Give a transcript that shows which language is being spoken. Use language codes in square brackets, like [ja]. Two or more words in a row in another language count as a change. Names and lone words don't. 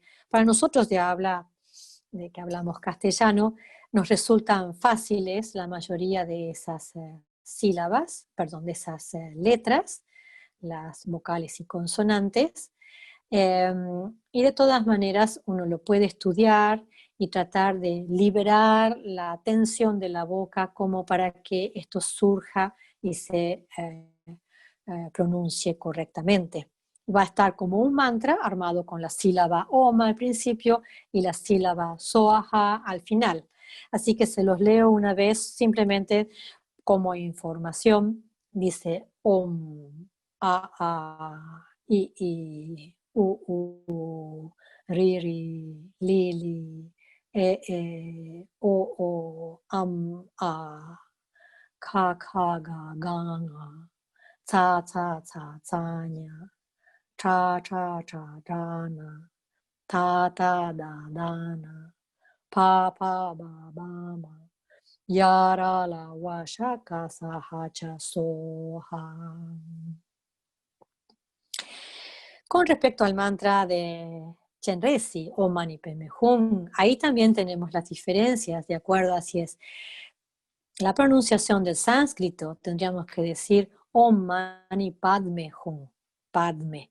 [es] Para nosotros de que hablamos castellano, nos resultan fáciles la mayoría de esas sílabas, perdón, de esas letras, las vocales y consonantes, y de todas maneras uno lo puede estudiar y tratar de liberar la tensión de la boca como para que esto surja y se pronuncie correctamente. Va a estar como un mantra armado con la sílaba Om al principio y la sílaba Soaha al final. Así que se los leo una vez simplemente como información. [sa] Dice Om, A, I, U, Ri, Li, O, A, Ka, Ga, Ca, Nya, Cha, na, Ta, Da, na, Pa, Ba, ma, Yara, la, wa, shaka, saha, cha, soha. [es] Con respecto al mantra de Chenrezig o Mani Padme Hum, ahí también tenemos las diferencias de acuerdo a si es la pronunciación del sánscrito, tendríamos que decir [sa] Om Mani Padme Hum, Padme.